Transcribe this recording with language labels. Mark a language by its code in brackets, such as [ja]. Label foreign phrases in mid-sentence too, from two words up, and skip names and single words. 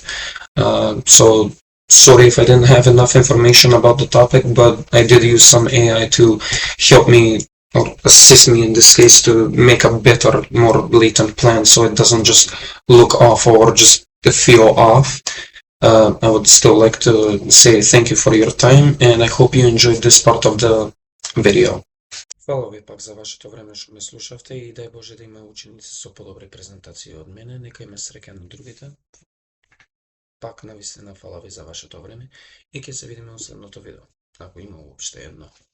[en] So sorry if I didn't have enough information about the topic, but I did use some AI to help me or assist me in this case to make a better, more blatant plan so it doesn't just look off or just feel off. I would still like to say thank you for your time, and I hope you enjoyed this part of the video. [mk] Hvala ви пак за вашето време што ме слушавте и дај Боже да има ученици со подобри презентации од мене. Нека има среќа на другите. Пак навистина фала ви за вашето време и ќе се видиме во следното видео, ако има уопште едно.